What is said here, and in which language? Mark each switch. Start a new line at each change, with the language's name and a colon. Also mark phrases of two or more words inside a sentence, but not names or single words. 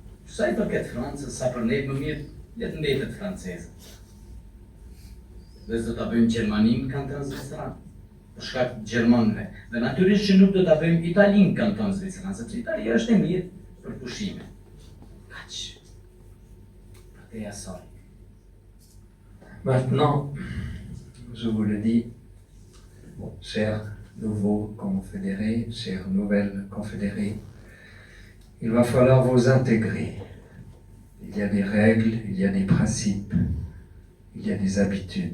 Albanian: Sa I përket Francës, sa për ne më mirë, le të mbetet franceze. Dhe do ta bëjmë Gjermaninë kanton Zvicran, për shkak të gjermanëve. Dhe natyrisht që nuk do ta bëjmë Italinë kanton Zvicran, sepse Italia është e mirë për pushime. Kaq. Për te asaj.
French: Maintenant, je vous le dis, chers nouveaux confédérés, chers nouvelles confédérés, il va falloir vous intégrer. Il y a des règles, il y a des principes, il y a des habitudes.